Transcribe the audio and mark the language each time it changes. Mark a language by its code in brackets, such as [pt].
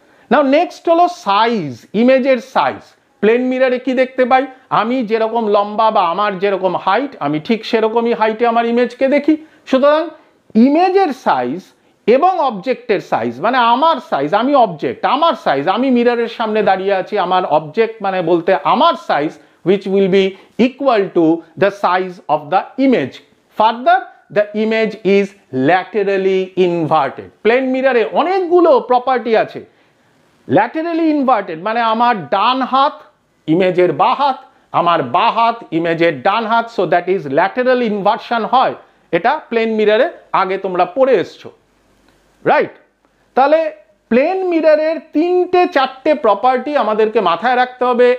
[bn] নাও next হলো size, ইমেজের size. Plane মিররে কি দেখতে পাই, আমি যেরকম লম্বা বা আমার যেরকম হাইট আমি ঠিক সেরকমই হাইটে আমার ইমেজকে দেখি। সুতরাং ইমেজের সাইজ এবং অবজেক্টের সাইজ, মানে আমার সাইজ, আমি অবজেক্ট, আমার সাইজ, আমি মিররের সামনে দাঁড়িয়ে আছি, আমার অবজেক্ট মানে বলতে আমার size [en] which will be equal to the size of the image. Further, the image is laterally inverted. [bn] Plane মিররে অনেকগুলো প্রপার্টি আছে। ল্যাটারালি ইনভার্টেড মানে আমার ডান হাত ইমেজের বাঁ হাত, আমার বাঁ হাত ইমেজের ডান হাত, so that is lateral inversion হয়। এটা প্লেন মিররে আগে তোমরা পড়ে এসছো, রাইট? তাহলে প্লেন মিররের তিনটে চারটে প্রপার্টি আমাদেরকে মাথায় রাখতে হবে।